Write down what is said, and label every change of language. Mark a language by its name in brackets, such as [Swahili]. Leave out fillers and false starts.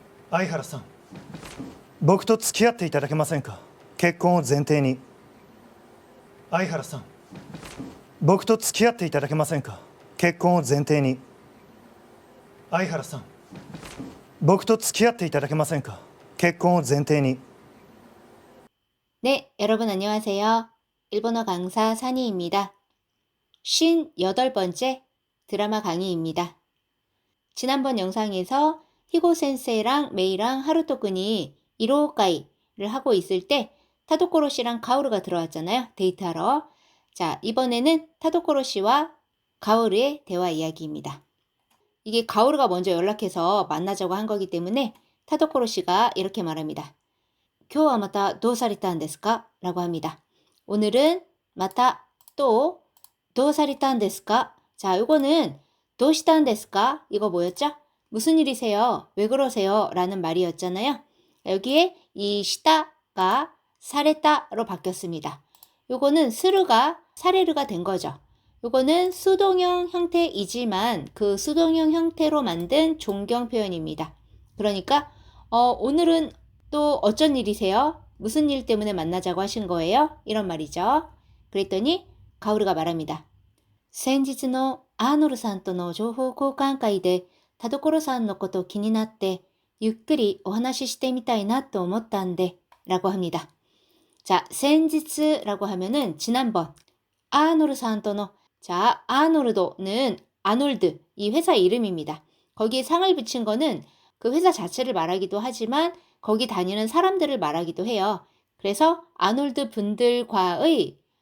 [Japanese] 相原さん、僕と付き合っていただけませんか？結婚を前提に。相原さん、僕と付き合っていただけませんか？結婚を前提に。相原さん、僕と付き合っていただけませんか？結婚を前提に。 [Korean] 네, 여러분 안녕하세요. 일본어 강사 산이입니다. 58번째 드라마 강의입니다. 지난번 영상에서 히고 센세이랑 메이랑 하루토군이 이로우카이를 하고 있을 때 타도코로 씨랑 가오르가 들어왔잖아요. 데이트하러. 자, 이번에는 타도코로 씨와 가오르의 대화 이야기입니다. 이게 가오르가 먼저 연락해서 만나자고 한 거기 때문에 타도코로 씨가 이렇게 말합니다. [Japanese] 今日はまたどうされたんですか? [Korean] 라고 합니다. 오늘은 마타 또 [Japanese] どうされたんですか? [Korean] 자, 이거는 [Japanese] どうしたんですか? [Korean] 이거 뭐였죠? 무슨 일이세요? 왜 그러세요? 라는 말이었잖아요. 여기에 이 시다가 사레타로 바뀌었습니다. 요거는 스르가 사레르가 된 거죠. 요거는 수동형 형태이지만 그 수동형 형태로 만든 존경 표현입니다. 그러니까 오늘은 또 어쩐 일이세요? 무슨 일 때문에 만나자고 하신 거예요? 이런 말이죠. 그랬더니 가오르가 말합니다. [Japanese] 先日のアーノルさんとの情報交換会で田所さんのこと気になってゆっくりお話ししてみたいなと思ったんで [Korean] 라고 합니다. 자, 先日라고 하면은 지난번 아노르 산토노. 자, 아노르도는 아놀드 이 회사 이름입니다. 거기에 상을 붙인 거는 그 회사 자체를 말하기도 하지만 거기 다니는 사람들을 말하기도 해요. 그래서 아놀드 분들과의